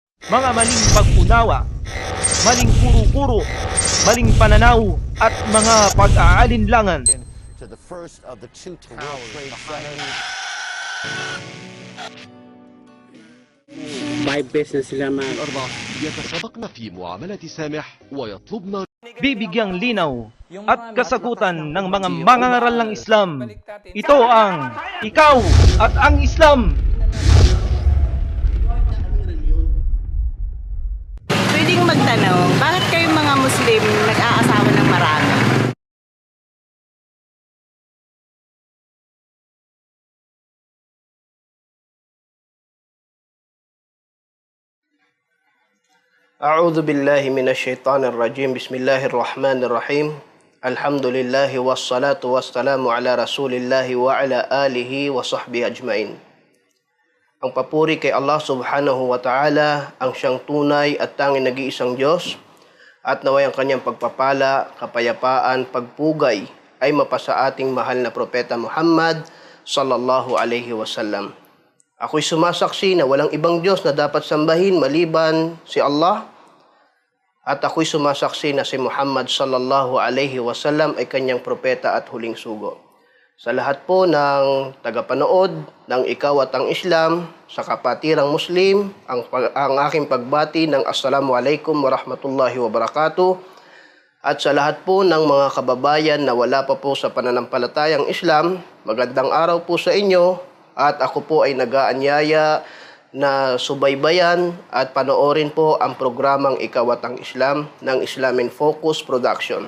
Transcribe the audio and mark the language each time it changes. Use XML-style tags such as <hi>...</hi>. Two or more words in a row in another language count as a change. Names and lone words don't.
<tl>mga maling pag-unawa, maling kuro-kuro, maling pananaw at mga pag-aalinlangan.</tl> <en>To the first of the two World Trade Centers.</en> <tl>5 beses na sila</tl> <ar>الأربع يتسابقن في معاملة سامح ويطلبن</ar> <tl>Bibigyang linaw at kasagutan ng mga mangangaral ng Islam. Ito ang Ikaw at ang Islam. Pwedeng magtanong, bakit kayong mga Muslim nag-aasawa ng marami?</tl> <ar>أعوذ بالله من الشيطان الرجيم بسم الله الرحمن الرحيم الحمد لله والصلاة والسلام على رسول الله وعلى آله وصحبه أجمعين.</ar> <tl>Ang papuri kay Allah</tl> <ar>سبحانه وتعالى,</ar> <tl>ang siyang tunay at tanging nag-iisang Diyos, at naway ang kanyang pagpapala, kapayapaan, pagpugay ay mapasa ating mahal na propeta Muhammad</tl> <ar>صلى الله عليه وسلم.</ar> <tl>Ako'y sumasaksi na walang ibang Diyos na dapat sambahin maliban si Allah, at ako'y sumasaksi na si Muhammad</tl> <ar>صلى الله عليه وسلم</ar> <tl>ay kanyang propeta at huling sugo. Sa lahat po ng tagapanood ng Ikaw at ang Islam, sa kapatirang Muslim, ang aking pagbati ng</tl> <ar>السلام عليكم ورحمة الله وبركاته.</ar> <tl>At sa lahat po ng mga kababayan na wala pa po sa pananampalatayang Islam, magandang araw po sa inyo, at ako po ay nag-aanyaya na subaybayan at panoorin po ang programang Ikaw at ang Islam ng Islam in Focus Production.</tl>